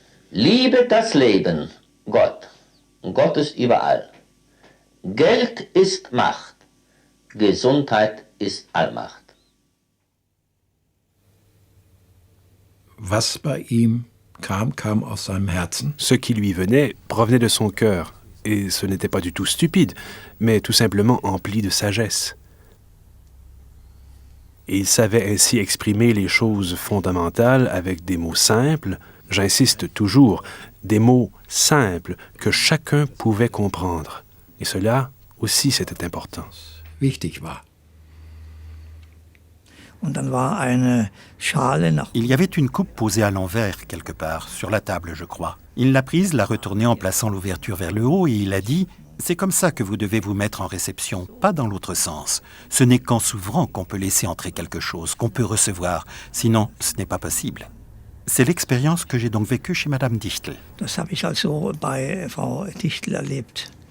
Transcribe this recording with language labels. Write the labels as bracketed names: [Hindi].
[German] Liebe das Leben, Gott. Gott ist überall. Geld ist Macht. Gesundheit ist Allmacht. Was bei ihm kam aus seinem Herzen. [French] Ce qui lui venait provenait de son cœur. Et ce n'était pas du tout stupide, mais tout simplement empli de sagesse. Et il savait ainsi exprimer les choses fondamentales avec des mots simples, j'insiste toujours, des mots simples que chacun pouvait comprendre. Et cela aussi, c'était important. [German] Wichtig war. [French] Il y avait une coupe posée à l'envers, quelque part, sur la table, je crois. Il l'a prise, l'a retournée en plaçant l'ouverture vers le haut et il a dit « C'est comme ça que vous devez vous mettre en réception, pas dans l'autre sens. Ce n'est qu'en s'ouvrant qu'on peut laisser entrer quelque chose, qu'on peut recevoir. Sinon, ce n'est pas possible. » C'est l'expérience que j'ai donc vécue chez Madame Dichtel. [German] Das habe ich also bei Frau Dichtel erlebt.